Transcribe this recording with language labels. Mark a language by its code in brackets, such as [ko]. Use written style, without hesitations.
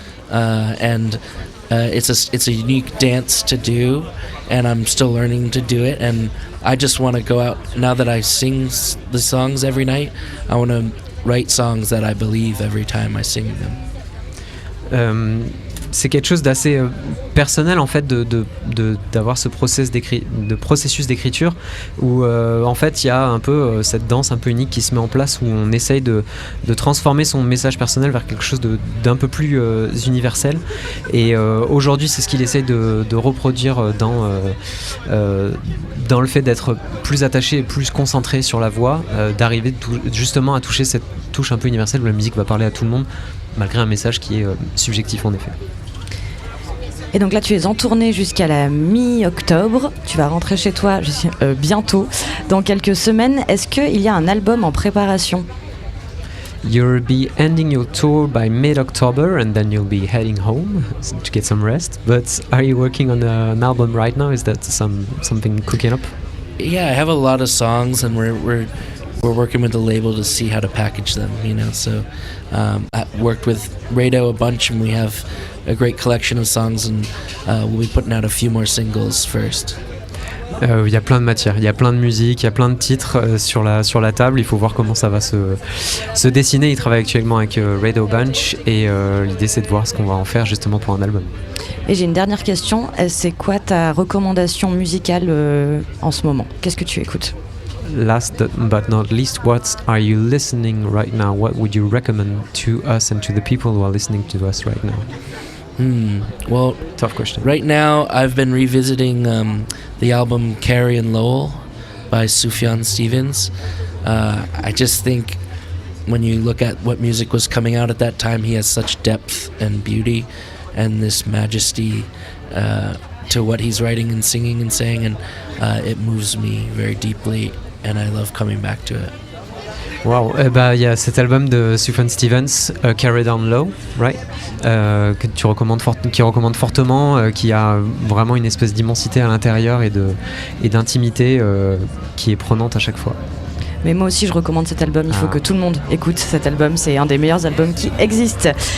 [en] And it's a unique dance to do, and I'm still learning to do it, and I just want to go out, now that I sing the songs every night, I want to write songs that I believe every time I sing them. [fr] C'est quelque chose d'assez personnel en fait d'avoir ce processus d'écriture où en fait il y a un peu cette danse un peu unique qui se met en place, où on essaye de transformer son message personnel vers quelque chose d'un peu plus universel, et aujourd'hui c'est ce qu'il essaye de reproduire dans le fait d'être plus attaché et plus concentré sur la voix, d'arriver justement à toucher cette touche un peu universelle où la musique va parler à tout le monde malgré un message qui est subjectif en effet. Et donc là, tu es en tournée jusqu'à la mi-octobre. Tu vas rentrer chez toi bientôt, dans quelques semaines. Est-ce qu'il y a un album en préparation? [en] You'll be ending your tour by mid-October, and then you'll be heading home to get some rest. But are you working on an album right now? Is that something cooking up? Yeah, I have a lot of songs, and we're working with the label to see how to package them, so I worked with Rado a bunch, and we have a great collection of songs, and we'll be putting out a few more singles first. [fr] Il y a plein de matières, il y a plein de musique, il y a plein de titres sur la table. Il faut voir comment ça va se dessiner. Il travaille actuellement avec Rado Bunch, et l'idée c'est de voir ce qu'on va en faire justement pour un album. Et j'ai une dernière question, c'est quoi ta recommandation musicale en ce moment? Qu'est-ce que tu écoutes? [en] Last but not least, what are you listening right now? What would you recommend to us and to the people who are listening to us right now? Well, tough question. Right now, I've been revisiting the album Carrie and Lowell by Sufjan Stevens. I just think when you look at what music was coming out at that time, he has such depth and beauty and this majesty to what he's writing and singing and saying, and it moves me very deeply, and I love coming back to it. [fr] Wow, il y a cet album de Sufjan Stevens, Carry Down Low, right? Que tu recommandes fortement, qui a vraiment une espèce d'immensité à l'intérieur et d'intimité qui est prenante à chaque fois. Mais moi aussi, je recommande cet album. Il faut que tout le monde écoute cet album. C'est un des meilleurs albums qui existent.